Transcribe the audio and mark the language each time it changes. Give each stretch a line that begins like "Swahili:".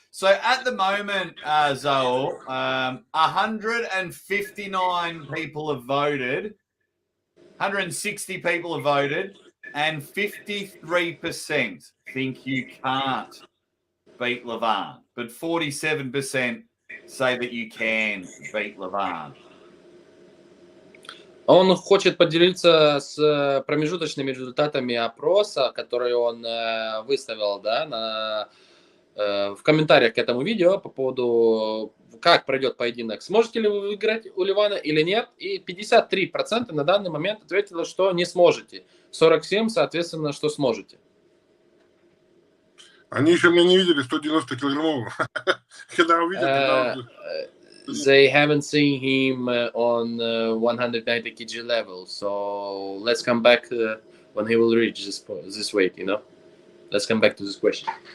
English: So at the moment, Zaur, 159 people have voted, 160 people have voted, and 53% think you can't beat Levan, but 47% say that you can beat Levan.
Russian: Он хочет поделиться с промежуточными результатами опроса, который он выставил, да, в комментариях к этому видео по поводу, как пройдет поединок. Сможете ли вы выиграть у Ливана или нет? И 53% на данный момент ответило, что не сможете. 47%, соответственно, что сможете. Они еще меня не видели 190 килограммового. Когда увидят,
English: They haven't seen him on 190 kg level, so let's come back when he will reach this weight, you know? Let's come back to this question.